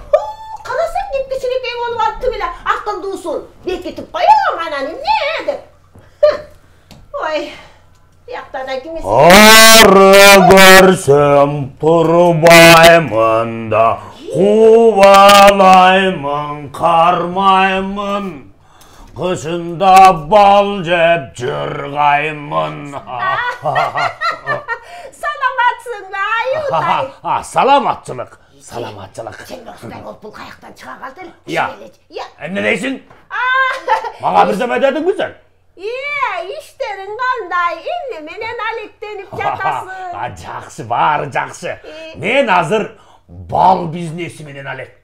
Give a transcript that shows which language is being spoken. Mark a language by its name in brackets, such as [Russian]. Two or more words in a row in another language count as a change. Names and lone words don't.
[Kyrgyz] Карасаң кичинекей болуп алыптыр эле, акылдуусун бекитип коем, анан эмне деп. Ой, бияқта да кимиси? Ары көрсөм турбаймын да, кубалаймын, кармаймын, кышында бал жеп жыргаймын. Саламатсың ба, аюутай? Саламатчылык. Сен осындай болуп бул каяктан чыга калды эле? Эмне дейсиң? Мага бир неме дедиңби сен? Иштериң кандай? Эмне менен алектенип жатасың? Жакшы, баары жакшы. Мен азыр бал бизнеси менен алек.